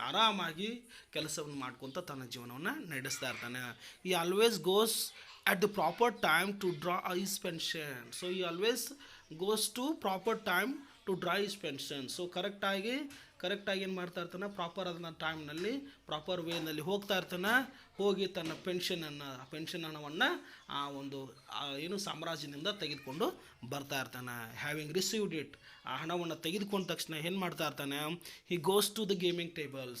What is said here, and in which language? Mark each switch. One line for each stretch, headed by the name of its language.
Kannada: ಆರಾಮಾಗಿ ಕೆಲಸವನ್ನು ಮಾಡ್ಕೊತ ತನ್ನ ಜೀವನವನ್ನು ನಡೆಸ್ತಾ ಇರ್ತಾನೆ.
English: ಈ always goes at the proper time to draw his pension. So he always goes to proper time to draw his pension.
Kannada: So ಕರೆಕ್ಟಾಗಿ ಏನು ಮಾಡ್ತಾ ಇರ್ತಾನೆ, ಪ್ರಾಪರ್ ಆದ ಟೈಮ್ನಲ್ಲಿ ಪ್ರಾಪರ್ ವೇನಲ್ಲಿ ಹೋಗ್ತಾ ಇರ್ತಾನೆ. ಹೋಗಿ ತನ್ನ ಪೆನ್ಷನ್ ಹಣವನ್ನು ಆ ಒಂದು ಏನು ಸಾಮ್ರಾಜ್ಯದಿಂದ ತೆಗೆದುಕೊಂಡು ಬರ್ತಾ ಇರ್ತಾನೆ.
English: having received it,
Kannada: ಆ ಹಣವನ್ನು ತೆಗೆದುಕೊಂಡ ತಕ್ಷಣ ಏನು ಮಾಡ್ತಾ ಇರ್ತಾನೆ,
English: He goes to the gaming table.